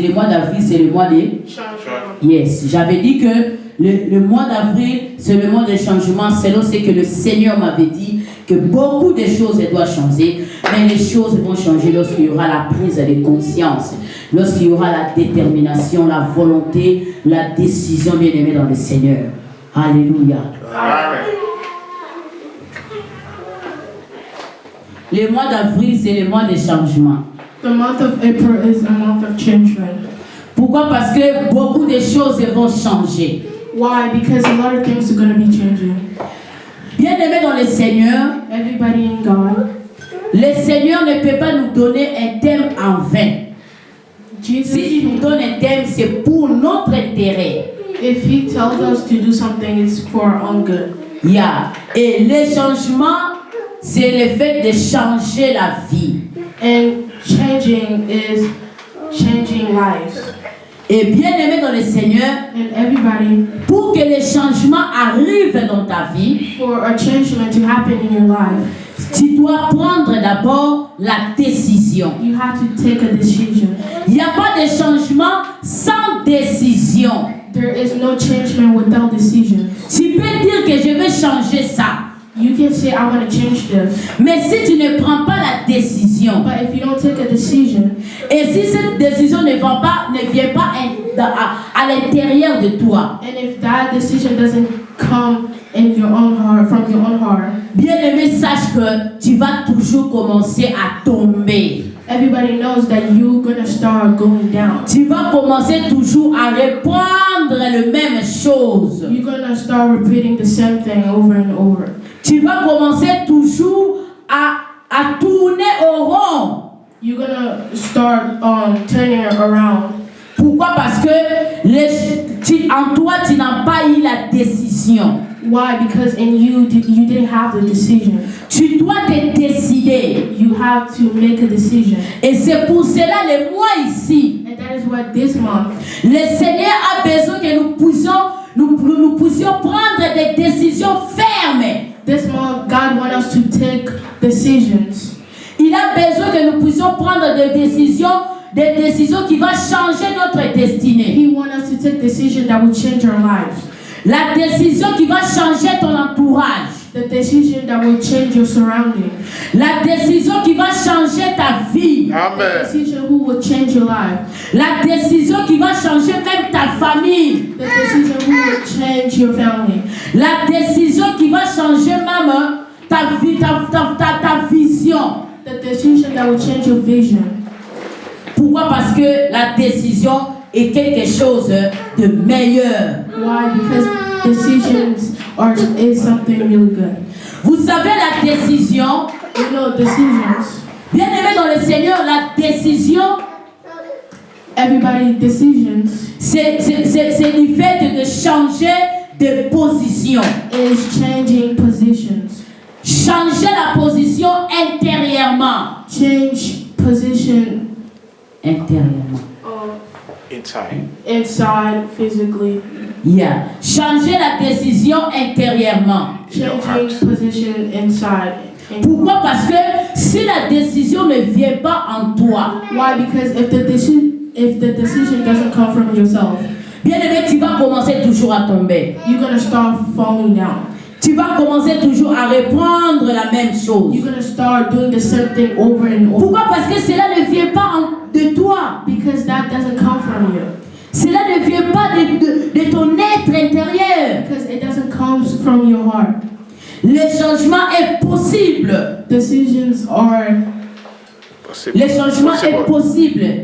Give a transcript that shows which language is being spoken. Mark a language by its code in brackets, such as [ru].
[fr] Le mois d'avril, c'est le mois de... Yes. J'avais dit que le mois d'avril, c'est le mois de changement, selon ce que le Seigneur m'avait dit, que beaucoup de choses doivent changer, mais les choses vont changer lorsqu'il y aura la prise de conscience, lorsqu'il y aura la détermination, la volonté, la décision bien aimée dans le Seigneur. Alléluia. Amen. Le mois d'avril, c'est le mois de changement. [en] The month of April is a month of changement. [fr] Pourquoi? Parce que beaucoup de choses vont changer. [en] Why? Because a lot of things are going to be changing. [fr] Bien-aimés dans le Seigneur, [en] Everybody in God, [fr] le Seigneur ne peut pas nous donner un thème en vain. [en] Jesus, [fr] S'il nous donne un thème, c'est pour notre intérêt. [en] if He tells us to do something, it's for our own good. Yeah. [fr] Et le changement, c'est le fait de changer la vie. [en] And changing is changing lives. [fr] Et bien-aimé dans le Seigneur, [en] And everybody, [fr] pour que les changements arrivent dans ta vie, [en] for a changement to happen in your life, [fr] tu dois prendre d'abord la décision. [en] you have to take a decision. [fr] Il n'y a pas de changement sans décision. [en] There is no changement without decision. [fr] Tu peux dire que je vais changer ça. [en] You can say, I want to change this. [fr] Mais si tu ne prends pas la décision, [en] But if you don't take a decision, [fr] et si cette décision ne vient pas à l'intérieur de toi, [en] and if that decision doesn't come in your own heart, from your own heart, [fr] bien-aimé, sache que tu vas toujours commencer à tomber. [en] everybody knows that you're going to start going down. [fr] Tu vas commencer toujours à reprendre les mêmes choses. [en] You're going to start repeating the same thing over and over. [fr] Tu vas commencer toujours à tourner au rond. [en] You're going to start turning around. [fr] Pourquoi? Parce que en toi, tu n'as pas eu la décision. [en] Why? Because in you didn't have the decision. [fr] Tu dois te décider. [en] You have to make a decision. [fr] Et c'est pour cela, le mois ici, [en] And that is what this month, [fr] le Seigneur a besoin que nous puissions prendre des décisions fermes. [en] this month, God wants us to take decisions. [fr] Il a besoin que nous puissions prendre des décisions qui vont changer notre destinée. [en] He wants us to take decisions that will change our lives. [fr] La décision qui va changer ton entourage. [en] The decision that will change your surroundings. [fr] La décision qui va changer ta vie. [en] The Amen. decision who will change your life. [fr] La décision qui va changer même ta famille. [en] The decision who will change your family. [fr] La décision qui va changer même ta vie, ta vision. [en] The decision that will change your vision. [fr] Pourquoi? Parce que la décision est quelque chose de meilleur. [en] Why? Because decisions is something really good. [fr] Vous savez, la décision, [en] You know, decisions. [fr] bien aimé dans le Seigneur, la décision [en] everybody's decisions [fr] c'est du fait de changer de position. [en] is changing positions. [fr] Changer la position intérieurement. [en] Change position [fr] Intérieurement. [en] inside physically. Yeah. [fr] Changer la décision intérieurement. [en] Changing position inside. [fr] Pourquoi? Parce que si la décision ne vient pas en toi, [en] Why? Because if the decision doesn't come from yourself, [fr] bien aimé, tu vas commencer toujours à tomber. [en] you're gonna start falling down. [fr] Tu vas commencer toujours à reprendre la même chose. [en] You're gonna start doing the same thing over and over. [fr] Pourquoi? Parce que cela ne vient pas de toi. [en] Because that doesn't come from you. [fr] Cela ne vient pas de ton être intérieur. [en] Because it doesn't come from your heart. [fr] Le changement est possible. [en] Decisions are [fr] Le changement est possible.